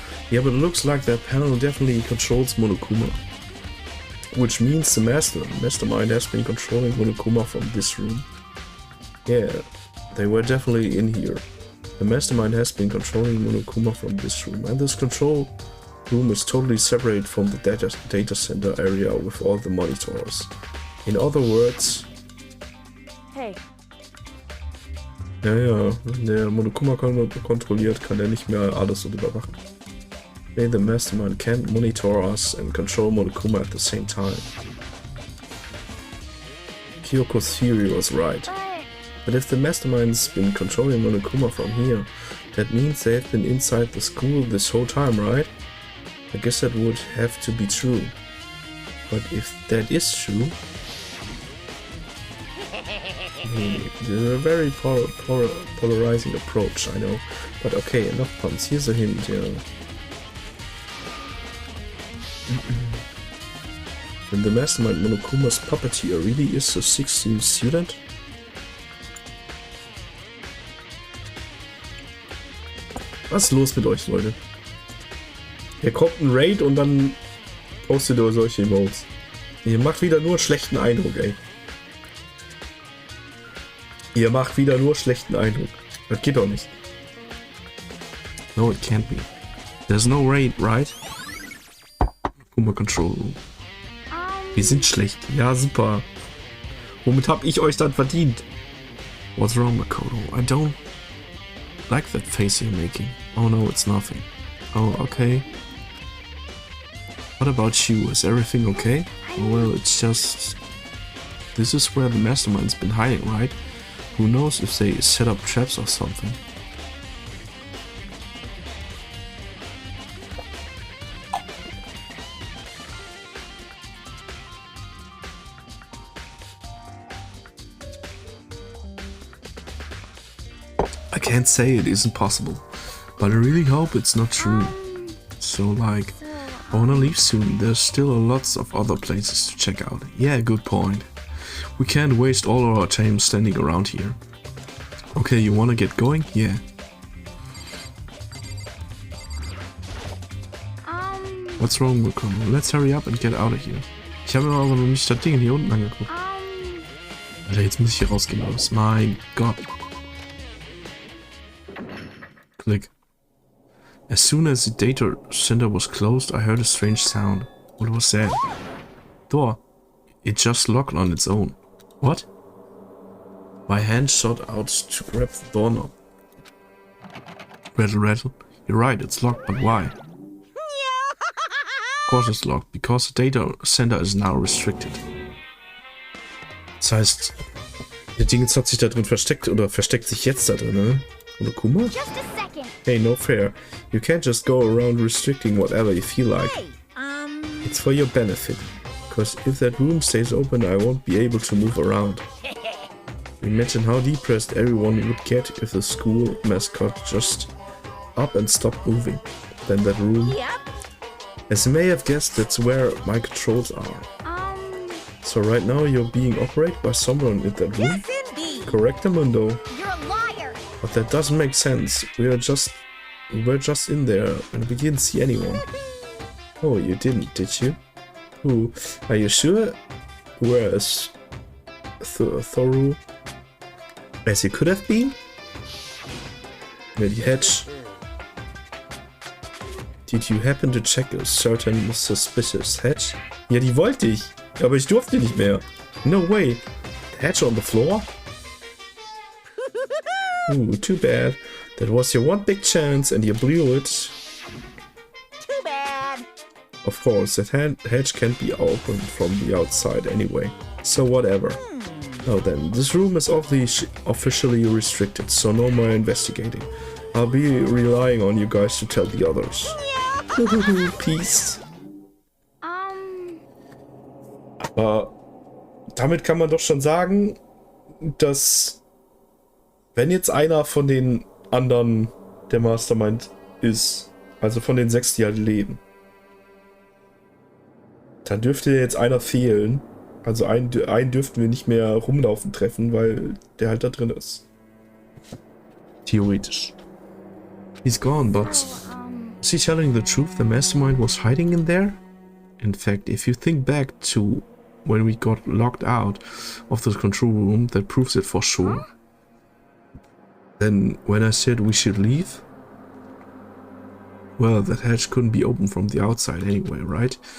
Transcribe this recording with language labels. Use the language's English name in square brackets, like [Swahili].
[English] Yeah, but it looks like that panel definitely controls Monokuma. Which means the mastermind has been controlling Monokuma from this room. Yeah, they were definitely in here. The mastermind has been controlling Monokuma from this room, and this control room is totally separate from the data center area with all the monitors. In other words... Hey. [German] Ja, wenn der Monokuma kontrolliert, kann er nicht mehr alles überwachen. [English] Hey, the mastermind can't monitor us and control Monokuma at the same time. Kyoko's theory was right. But if the mastermind's been controlling Monokuma from here, that means they have been inside the school this whole time, right? I guess that would have to be true. But if that is true... It's a very polarizing approach, I know. But okay, enough puns. Here's a hint, yeah. When the mastermind Monokuma's puppeteer really is a 16th student? [German] Was ist los mit euch, Leute? Hier kommt ein Raid und dann postet ihr solche Emotes. Ihr macht wieder nur einen schlechten Eindruck, ey. Ihr macht wieder nur schlechten Eindruck. Das geht doch nicht. [English] No, it can't be. There's no raid, right? Kuma Control Room. [German] Wir sind schlecht. Ja, super. Womit hab ich euch dann verdient? [English] What's wrong, Makoto? I don't like that face you're making. Oh no, it's nothing. Oh, okay. What about you? Is everything okay? Well, it's just... This is where the mastermind's been hiding, right? Who knows if they set up traps or something. I can't say it isn't possible, but I really hope it's not true. So like, I wanna leave soon, there's still lots of other places to check out. Yeah, good point. We can't waste all our time standing around here. Okay, you wanna get going? Yeah. What's wrong, Makoto? Let's hurry up and get out of here. [German] Ich habe mir aber noch nicht das Ding hier unten angeguckt. Alter, jetzt muss ich hier rausgehen, los. Mein Gott. [English] Click. As soon as the data center was closed, I heard a strange sound. What was that? Door. It just locked on its own. What? My hand shot out to grab the doorknob. Rattle, rattle. You're right, it's locked, but why? Of course it's locked, because the data center is now restricted. [German] Das heißt, der Ding hat sich da drin versteckt, oder versteckt sich jetzt da drin, ne? [English] Monokuma? Hey, no fair. You can't just go around restricting whatever you feel like. It's for your benefit. Because if that room stays open, I won't be able to move around. Imagine how depressed everyone would get if the school mascot just up and stopped moving. Then that room... As you may have guessed, that's where my controls are. So right now you're being operated by someone in that room? Correct, Mundo. You're a liar. But that doesn't make sense. We're just in there and we didn't see anyone. Oh, you didn't, did you? Who? Are you sure? Were as thorough as you could have been? Lady Hedge. Did you happen to check a certain suspicious hedge? [German] Ja, die wollte ich, aber ich durfte nicht mehr. [English] No way. The hedge on the floor? Ooh, too bad. That was your one big chance and you blew it. Too bad. Of course, that hedge can't be opened from the outside anyway. So whatever. Now then, this room is officially restricted, so no more investigating. I'll be relying on you guys to tell the others. Peace. [German] Aber damit kann man doch schon sagen, dass wenn jetzt einer von den anderen der Mastermind ist, also von den 6, die halt leben, Da dürfte jetzt einer fehlen. Also einen dürften wir nicht mehr rumlaufen treffen, weil der halt da drin ist. Theoretisch. [English] He's gone, but is he telling the truth? The mastermind was hiding in there? In fact, if you think back to when we got locked out of the control room, that proves it for sure. Then when I said we should leave? Well, that hatch couldn't be opened from the outside anyway, right?